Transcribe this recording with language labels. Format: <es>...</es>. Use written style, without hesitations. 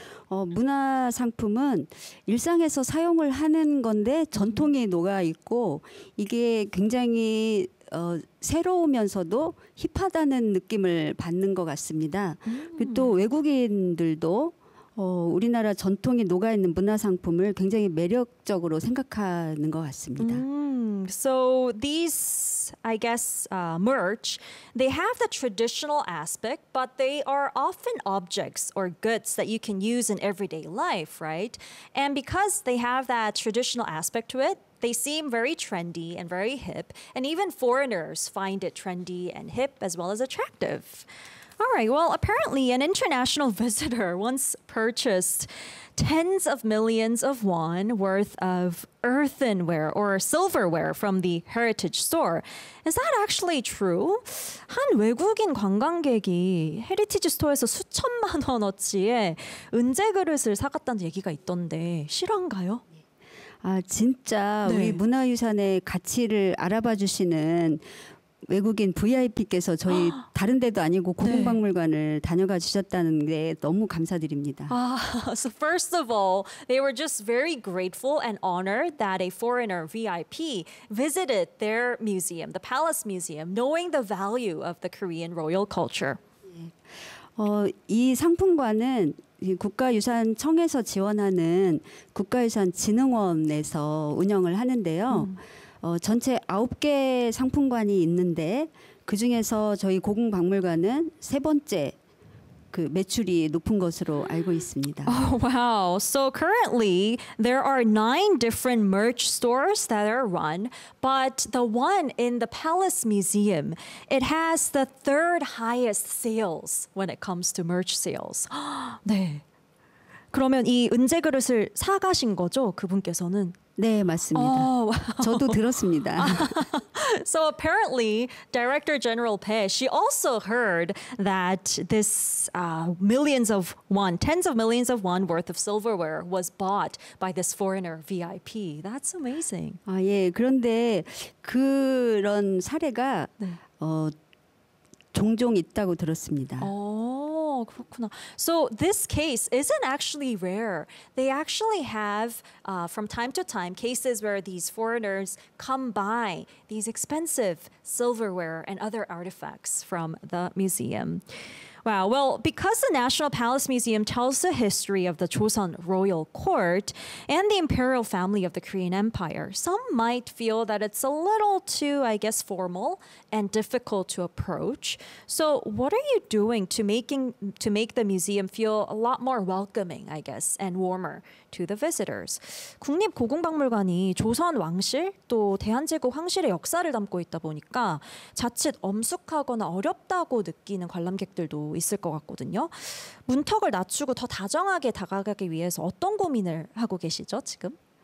<ko>문화 상품은 일상에서 사용을 하는 건데 전통이 녹아 있고 이게 굉장히 새로우면서도 힙하다는 느낌을 받는 것 같습니다. 또 외국인들도 우리나라 전통이 녹아있는 문화상품을 굉장히 매력적으로 생각하는 것 같습니다.</ko> <en>So these, I guess, merch, they have the traditional aspect, but they are often objects or goods that you can use in everyday life, right? And because they have that traditional aspect to it, they seem very trendy and very hip, and even foreigners find it trendy and hip as well as attractive. All right, well, apparently an international visitor once purchased tens of millions of won worth of earthenware or silverware from the heritage store. Is that actually true?</en> <ko>한 외국인 관광객이 헤리티지 스토어에서 수천만 원어치의 은제 그릇을 사갔다는 얘기가 있던데 실화인가요? 아, 진짜 네. 우리 문화유산의 가치를 알아봐 주시는 외국인 VIP께서 저희 다른 데도 아니고 고궁박물관을 네. 다녀가 주셨다는 게 너무 감사드립니다. So first of all, they were just very grateful and honored that a foreigner VIP visited their museum, the Palace Museum, knowing the value of the Korean royal culture. 어, 이 상품관은 국가유산청에서 지원하는 국가유산진흥원에서 운영을 하는데요. 어, 전체 9개 상품관이 있는데 그중에서 저희 고궁박물관은 세 번째 그 매출이 높은 것으로 알고 있습니다.</ko> <en>Oh, wow. So currently there are 9 different merch stores that are run, but the one in the Palace Museum, it has the third highest sales when it comes to merch sales.</en> <ko>네. 그러면 이 은제 그릇을 사 가신 거죠? 그분께서는 네, 맞습니다.</ko> <en>Oh, wow.</en> <ko>저도 들었습니다.</ko> <en>So apparently, Director General Peh, she also heard that this millions of won, tens of millions of won worth of silverware was bought by this foreigner VIP. That's amazing.</en> <ko>아, 예. 그런데 그런 사례가 네. 어, 종종 있다고 들었습니다.</ko> <en>Oh,</en> <ko>그렇구나.</ko> <en>So this case isn't actually rare. They actually have, from time to time, cases where these foreigners come by these expensive silverware and other artifacts from the museum. Wow. Well, because the National Palace Museum tells the history of the Joseon Royal Court and the imperial family of the Korean Empire, some might feel that it's a little too, I guess, formal and difficult to approach. So what are you doing to make the museum feel a lot more welcoming, I guess, and warmer to the visitors?</en> <ko>국립고궁박물관이 조선 왕실 또 대한제국 황실의 역사를 담고 있다 보니까 자칫 엄숙하거나 어렵다고 느끼는 관람객들도 있을 것 같거든요. 문턱을 낮추고 더 다정하게 다가가기 위해서 어떤 고민을 하고 계시죠, 지금?</ko>